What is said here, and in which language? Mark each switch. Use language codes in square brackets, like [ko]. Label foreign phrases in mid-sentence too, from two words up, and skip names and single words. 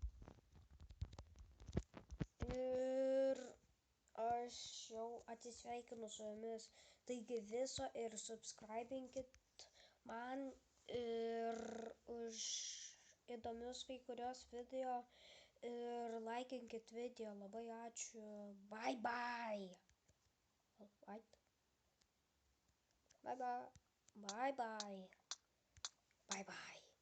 [lt] Ir aš jau atsisveikinu su jumis. Taigi viso ir subscribinkit man ir už įdomius kai kurios video ir laikinkit video. Labai ačiū. [en] Bye bye. What? Bye bye. Bye bye. Bye bye.